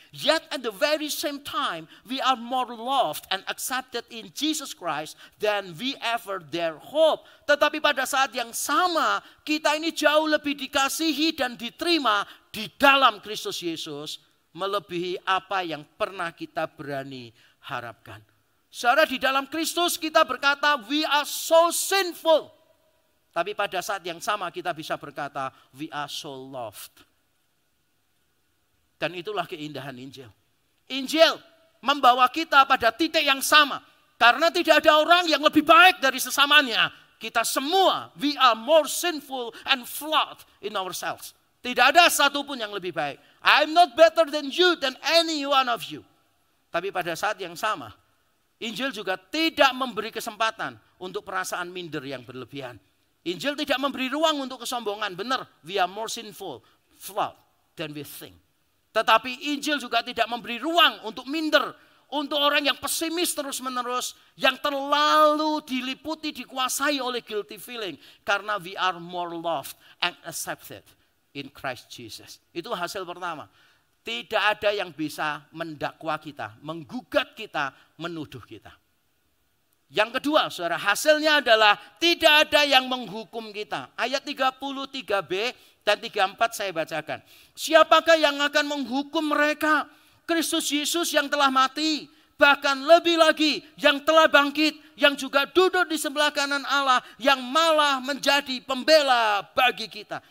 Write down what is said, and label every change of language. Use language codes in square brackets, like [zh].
[en] Yet at the very same time, we are more loved and accepted in Jesus Christ than we ever dare hope. [id] Tetapi pada saat yang sama, kita ini jauh lebih dikasihi dan diterima di dalam Kristus Yesus, melebihi apa yang pernah kita berani harapkan. Saudara, di dalam Kristus kita berkata, [en] we are so sinful. [id] Tapi pada saat yang sama kita bisa berkata, [en] we are so loved. [id] Dan itulah keindahan Injil. Injil membawa kita pada titik yang sama. Karena tidak ada orang yang lebih baik dari sesamanya. Kita semua, [en] we are more sinful and flawed in ourselves. [id] Tidak ada satupun yang lebih baik. [en] I'm not better than you, than any one of you. [id] Tapi pada saat yang sama, Injil juga tidak memberi kesempatan untuk perasaan minder yang berlebihan. Injil tidak memberi ruang untuk kesombongan. Benar, [en] we are more sinful, flawed than we think. [id] Tetapi Injil juga tidak memberi ruang untuk minder. Untuk orang yang pesimis terus-menerus, yang terlalu diliputi, dikuasai oleh [en] guilty feeling. [id] Karena [en] we are more loved and accepted in Christ Jesus. [id] Itu hasil pertama. Tidak ada yang bisa mendakwa kita, menggugat kita, menuduh kita. Yang kedua, saudara, hasilnya adalah tidak ada yang menghukum kita. Ayat 33b dan 34 saya bacakan. Siapakah yang akan menghukum mereka? Kristus Yesus yang telah mati, bahkan lebih lagi yang telah bangkit, yang juga duduk di sebelah kanan Allah, yang malah menjadi pembela bagi kita.